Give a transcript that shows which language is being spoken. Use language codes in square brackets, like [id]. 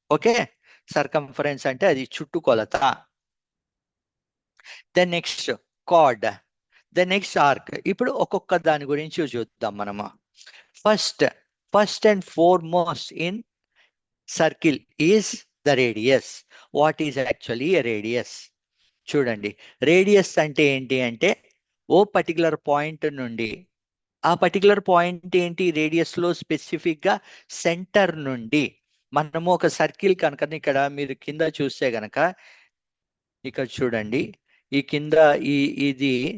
[te] Okay, circumference అంటే అది చుట్టు కొలత. [en] Then next chord, then next arc. [te] ఇప్పుడు ఒక్కొక్క దాని గురించి చూద్దాం మనము. [en] First and foremost in circle is the radius. What is actually a radius? [te] చూడండి, రేడియస్ అంటే ఏంటి అంటే ఓ [en] particular point [te] నుండి, ఆ పర్టికులర్ పాయింట్ ఏంటి రేడియస్ లో, స్పెసిఫిక్ గా సెంటర్ నుండి మనము ఒక సర్కిల్ కనుక ఇక్కడ మీరు కింద చూస్తే గనక, ఇక్కడ చూడండి ఈ కింద ఇది